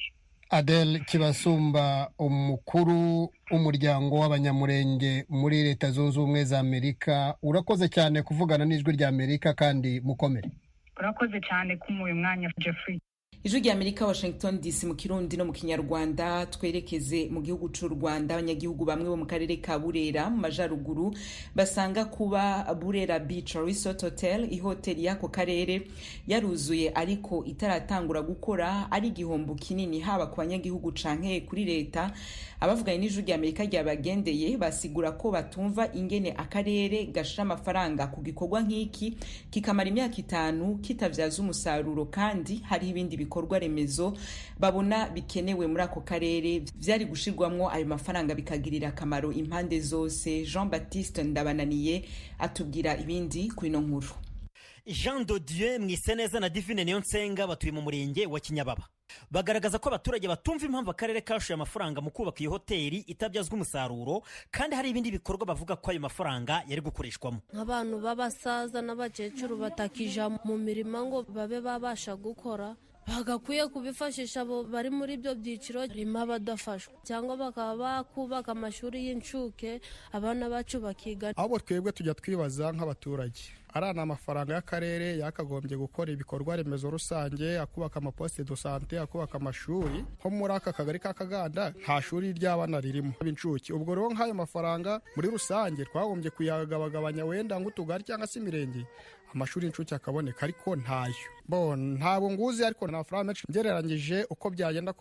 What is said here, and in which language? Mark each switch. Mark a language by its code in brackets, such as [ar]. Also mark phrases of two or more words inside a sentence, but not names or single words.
[rn] Adele Kibasumba, umukuru w'umuryango w'abanyamurenge muri Leta Zunze Ubumwe za Amerika, urakoze cyane kuvugana n'Ijwi rya Amerika kandi mukomere. [rw] Urakoze cyane kumuye mwanya Jeffrey. [rn] Ijwi rya Amerika, Washington DC, mu Kirundi no mu Kinyarwanda. Twerekeze mu gihugu cy'u Rwanda. Abanyagihugu bamwe bo mu karere ka Burera mu majaruguru basanga kuba Burera Beach Resort Hotel, ihoteli y'ako karere, yaruzuye ariko itaratangura gukora ari igihombo kinini haba ku banyagihugu canke kuri leta. Abavuganye n'Ijwi rya Amerika ryabagendeye basigura ko batumva ingene akarere gashira amafaranga ku gikorwa nk'iki kikamara imyaka 5 kitavyaza umusaruro, kandi hari ibindi bikorwa remezo babona bikenewe muri ako karere vyari gushirwamwo ayo mafaranga bikagirira akamaro impande zose. Jean Baptiste Ndabananiye atubwira ibindi kuri no nkuru. [rw] Jean de Dieu Mwiseneza na Divine Niyonsenga batuye mu murenge wa Kinyababa, bagaragaza ko abaturage batumva impamvu akarere kashuye amafaranga mu kubaka iyo hoteli itabyazwa umusaruro, kandi hari ibindi bikorwa bavuga ko ayo mafaranga yari gukoreshwamo. Nk'abantu b'abasaza n'abakecuru batakija mu mirimo ngo babe babasha gukora, bagakwiye kubifashisha abo bari muri ibyo byiciro rima badafashwa, cyangwa bakaba bakubaka amashuri y'incuke abana bacu bakiga. Abo twebwe tujya twibaza nk'abaturage, arana amafaranga y'akarere yakagombye gukora ibikorwa remezo rusange, akubaka [fr] amaposte de santé, [rw] akubaka amashuri. Nko muri aka kagari ka Kaganda nta shuri ry'abana ririmo b'incuke. Ubwo rero nk'ayo mafaranga muri rusange twagombye kuyagabagabanya wenda nk'utugari cyangwa se imirenge, amashuri y'incuke akaboneka, ariko ntayo. Ntabwo nguzi, ariko nta faranga menshi ngereranyije uko byagenda kose.